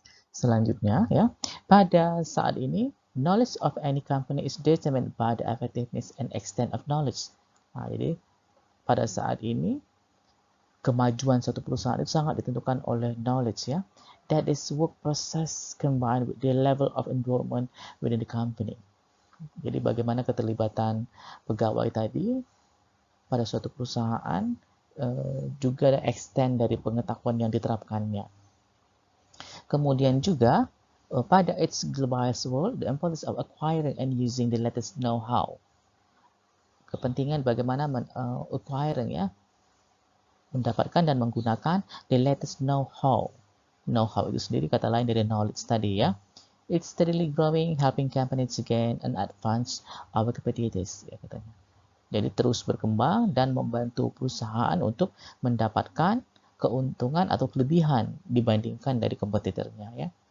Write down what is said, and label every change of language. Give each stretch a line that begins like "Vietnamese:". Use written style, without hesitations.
Indonesian: Selanjutnya, ya, pada saat ini,
English: knowledge of any company is determined by the effectiveness and extent of knowledge.
Indonesian: Jadi, pada saat ini, kemajuan suatu perusahaan itu sangat ditentukan oleh knowledge, ya.
English: That is work process combined with the level of involvement within the company.
Indonesian: Jadi, bagaimana keterlibatan pegawai tadi pada suatu perusahaan juga ada extent dari pengetahuan yang diterapkannya. Kemudian juga pada
English: its globalized world, the importance of acquiring and using the latest know-how.
Indonesian: Kepentingan bagaimana acquiring, ya, mendapatkan dan menggunakan
English: the latest know-how.
Indonesian: Know-how itu sendiri kata lain dari knowledge tadi, ya.
English: It's steadily growing, helping companies to gain and advance our capabilities,
Indonesian: ya, katanya. Jadi terus berkembang dan membantu perusahaan untuk mendapatkan keuntungan atau kelebihan dibandingkan dari kompetitornya, ya.